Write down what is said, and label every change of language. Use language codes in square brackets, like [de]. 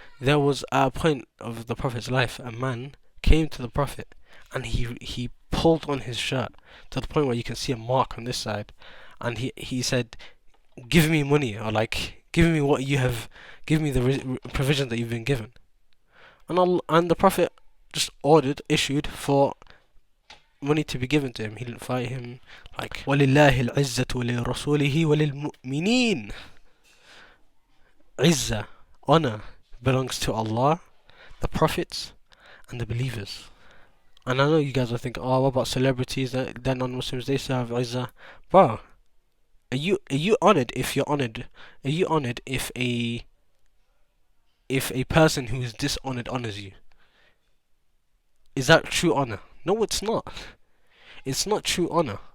[en] There was a point of the Prophet's life, a man came to the Prophet and he pulled on his shirt to the point where you can see a mark on this side, and he said, give me money, or like, give me what you have, give me the provision that you've been given. And the Prophet just issued for money to be given to him. He didn't fight him. [ar] Like, وَلِلَّهِ الْعِزَّةُ وَلِرَسُولِهِ وَلِلْمُؤْمِنِينَ. [en] Izzah, honor, belongs to Allah, the prophets, and the believers. And I know you guys are thinking, oh, what about celebrities? They're non-Muslims, they still have Izzah. Bro, are you honored if you're honored? Are you honored if a person who is dishonored honors you? Is that true honor? No, it's not. It's not true honor.